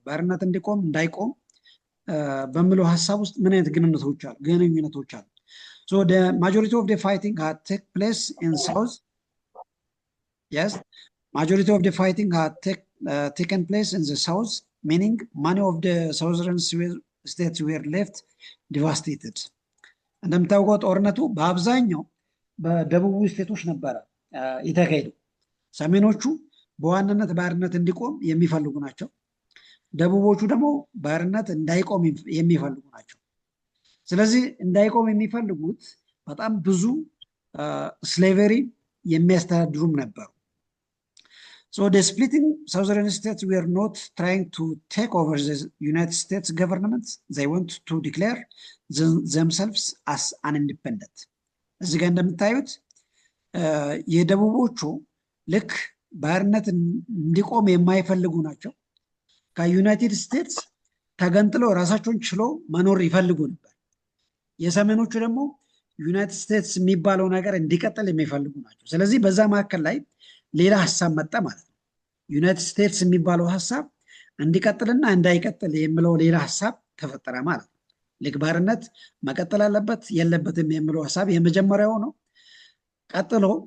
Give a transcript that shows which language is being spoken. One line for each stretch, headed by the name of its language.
Amharic: ባርነት እንዲቆም እንዳይቆም በሚለው ሀሳብ ውስጥ ምን አይነት ግንኙነቶች አሉ?
English: the majority of the fighting had take place in south. Yes, majority of the fighting had taken place in the south, meaning many of the southern states were left devastated.
Amharic: እንደምታውቀው ጦርነቱ በአብዛኛው በደቡብ ስቴቶች ነበረ የተካሄደው። ሰሜኖቹ በዋናነት ባርነት እንዲቆም የሚፈልጉ ናቸው። ደቡቦቹ ደግሞ ባርነት እንዳይቆም የሚፈልጉ ናቸው። ስለዚህ እንዳይቆም የሚፈልጉት በጣም ብዙ ስሌቨሪ የሚያስተዳድሩም ነበሩ።
English: the splitting southern states were not trying to take over the United States government. They want to declare themselves as an independent.
Amharic: እዚህ ጋር እንደምታዩት የደቡቦቹ ልክ ባርነት እንዲቆም የማይፈልጉ ናቸው። ከዩናይትድ ስቴትስ ተገንጥለው ራሳቸውን ችሎ መኖር ይፈልጉ ነበር። የሰሜኖቹ ደግሞ ዩናይትድ ስቴትስ የሚባለው ነገር እንዲቀጥል የሚፈልጉ ናቸው። ስለዚህ በዛ መካከል ላይ ሌላ ሀሳብ መጣ ማለት ነው። ዩናይትድ ስቴትስ የሚባለው ሀሳብ እንዲቀጥልና እንዳይቀጥል የሚለው ሌላ ሀሳብ ተፈጠረ ማለት ነው። ልክ ባርነት መቀጠል አለበት የለበትም የሚለው ሀሳብ የመጀመሪያው ነው። ቀጥሎ